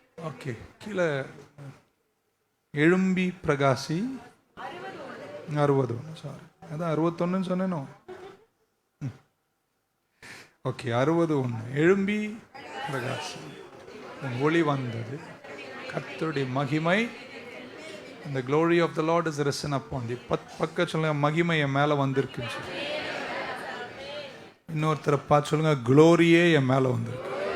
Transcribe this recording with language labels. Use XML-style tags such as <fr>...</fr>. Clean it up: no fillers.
<ta>Okay, கீழே எழும்பி பிரகாசி 61. சாரி, அதான் 61 சொன்னேனோ. ஓகே, 61. எழும்பி பிரகாசி, ஒளி வந்தது, கர்த்தருடைய மகிமை.</ta> <en>The glory of the Lord is risen upon thee.</en> <ta>பக்க சொல்லுங்க, மகிமை என் மேல வந்திருக்குன்னு சொல்லி. இன்னொருத்தரை பார்த்து சொல்லுங்க, குளோரியே என் மேல வந்திருக்கு.</ta>